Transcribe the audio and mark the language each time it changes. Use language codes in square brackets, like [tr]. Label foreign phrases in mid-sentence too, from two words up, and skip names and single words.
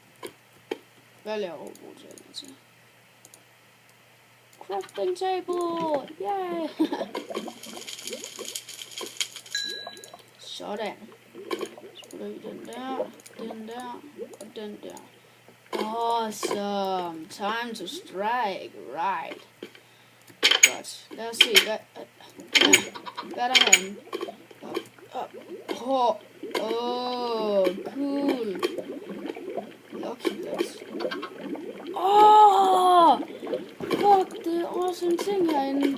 [da] Hvad laver overbrugstalen til? [en] Crafting table! Yay! [da] Sådan. Så putter vi den der, og den der. [en] Awesome! Time to strike, right. [da] Godt. Lad os se, hvad er der herinde? [en] Cool. Lucky blocks. [da] Fuck, det er awesome ting herinde.